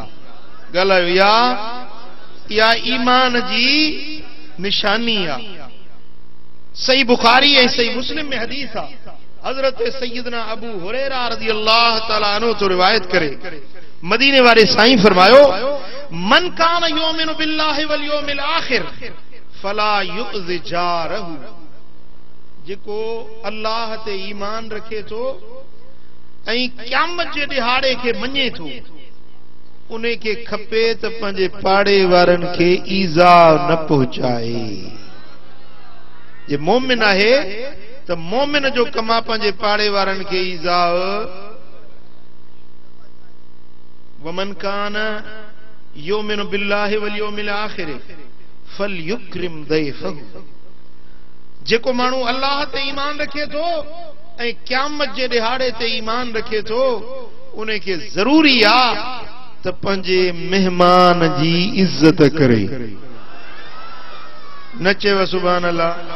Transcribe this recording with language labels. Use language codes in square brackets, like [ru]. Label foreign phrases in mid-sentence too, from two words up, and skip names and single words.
[sd] ॻाल्हायो इहा ईमान जी निशानी आहे। सही बुखारी ऐं सही मुस्लिम में हदीस आहे, हजरत सैयदना अबू हुरैरा [ar] رضي الله تعالى عنه [sd] तो रिवायत करे मदीने वाले साईं फरमायो, [ar] من كان يؤمن بالله واليوم الآخر فلا يؤذ جاره. [sd] जेको अल्लाह ते ईमान रखे थो ऐं क़यामत जे ॾिहाड़े खे मञे थो, उन खे खपे त पंहिंजे पाड़े वारनि खे ईज़ा न पहुचाए। जे मोमिन आहे त मोमिन जो कम आहे पंहिंजे पाड़े वारनि खे ईज़ा। [ar] ومن كان يؤمن بالله واليوم الآخر فليكرم ضيفه. [sd] जेको माण्हू अल्लाह ते ईमान रखे थो ऐं क़यामत जे ॾिहाड़े ते ईमान रखे थो, उन खे ज़रूरी आहे त पंहिंजे मेहमान जी इज़त करे। न चेव [ar] سبحان الله.